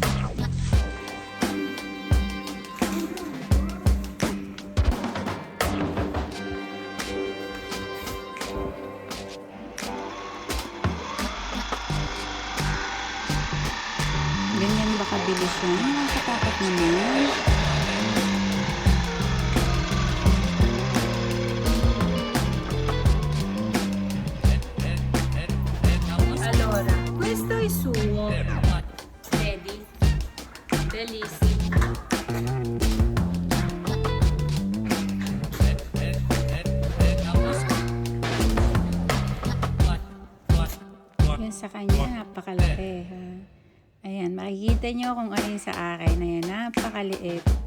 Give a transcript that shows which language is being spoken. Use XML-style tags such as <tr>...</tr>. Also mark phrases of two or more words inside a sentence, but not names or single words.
<tl>Ganyan ba kabilis yan? Nakakatakot naman.</tl> <it>Allora, questo è suo. Vedi? Bellissimo.</it> <tl>Yun sa kanya, napakalaki ha. Ayan, makikita nyo kung ano yung sa akin. Ayan, napakaliit.</tl>